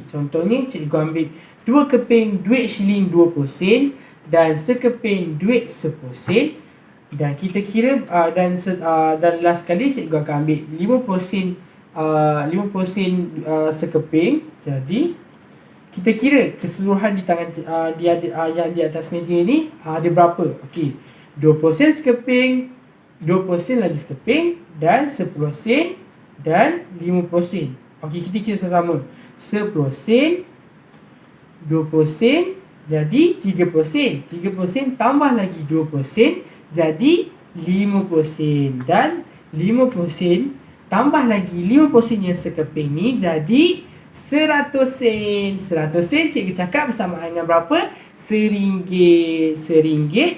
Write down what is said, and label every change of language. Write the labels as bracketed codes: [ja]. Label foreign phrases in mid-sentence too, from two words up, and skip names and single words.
[ms] Contohnya cikgu ambil 2 keping duit shilling 20 sen dan sekeping duit 10 sen, dan kita kira dan last kali cikgu akan ambil 50 sen sekeping. Jadi kita kira keseluruhan di tangan yang di atas meja ni ada berapa. Okey, 20 sen sekeping, 20 sen lagi sekeping, dan 10 sen dan 50 sen. Okey, kita kira sama-sama. 10 sen, 20 sen, jadi 30 sen. 30 sen tambah lagi 20 sen, jadi 50 sen. Dan 50 sen tambah lagi 50 sen yang sekeping ni, jadi 100 sen. 100 sen cikgu cakap bersamaan dengan berapa? RM1. RM1.